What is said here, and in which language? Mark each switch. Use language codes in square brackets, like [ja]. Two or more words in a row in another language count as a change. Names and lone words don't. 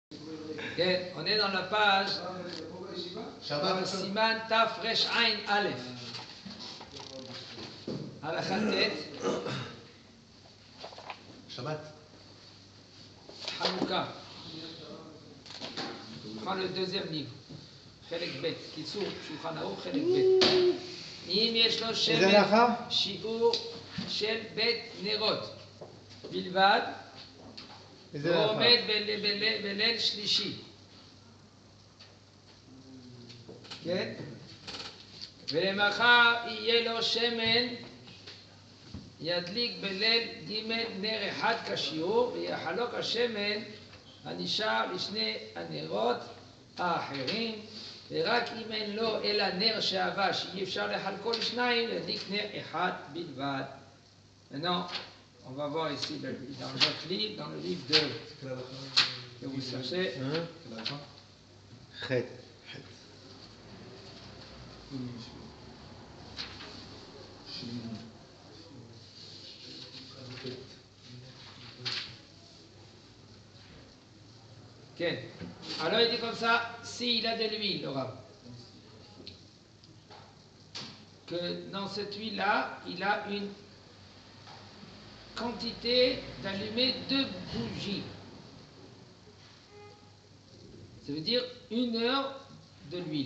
[he] כן, [fr] on est dans la page [he] סימן תרע"א. הלכה ט' שבת. חנוכה. [fr] On prend le deuxième livre, [he] חלק ב', קיצור, שולחן ערוך, חלק ב'. אם יש לו שמן שיעור של בית נרות בלבד, הוא עומד בליל שלישי. כן? ולמחר יהיה לו שמן, ידליק בליל ג' נר אחד כשיעור, ויחלוק השמן הנשאר לשני הנרות האחרים, ורק אם אין לו אלא נר שעבה שאי אפשר לחלקו לשניים, ידליק נר אחד בלבד. [fr] Maintenant, on va voir ici dans votre livre, dans le livre que vous cherchez. [he] ח' כן. [fr] Alors il dit comme ça, s'il a de l'huile, le Rav, que dans cette huile-là, il a une quantité d'allumer 2 bougies. Ça veut dire 1 heure de l'huile.